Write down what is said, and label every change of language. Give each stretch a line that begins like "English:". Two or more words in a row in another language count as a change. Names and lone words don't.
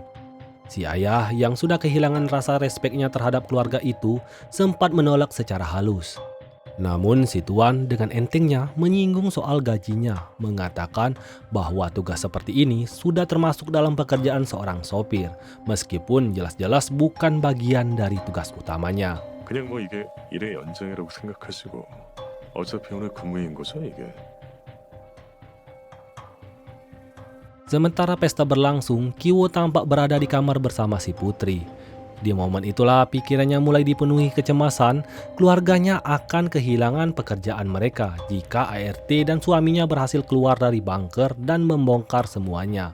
Indonesian: Si ayah yang sudah kehilangan rasa respeknya terhadap keluarga itu sempat menolak secara halus. Namun si Tuan dengan entengnya menyinggung soal gajinya, mengatakan bahwa tugas seperti ini sudah termasuk dalam pekerjaan seorang sopir, meskipun jelas-jelas bukan bagian dari tugas utamanya.
Korean: 그냥 뭐 이게 일의 연장이라고 생각하시고 어차피 오늘 근무인 거죠 이게.
Indonesian: Sementara pesta berlangsung, Kiwo tampak berada di kamar bersama si Putri. Di momen itulah pikirannya mulai dipenuhi kecemasan, keluarganya akan kehilangan pekerjaan mereka jika ART dan suaminya berhasil keluar dari bunker dan membongkar semuanya.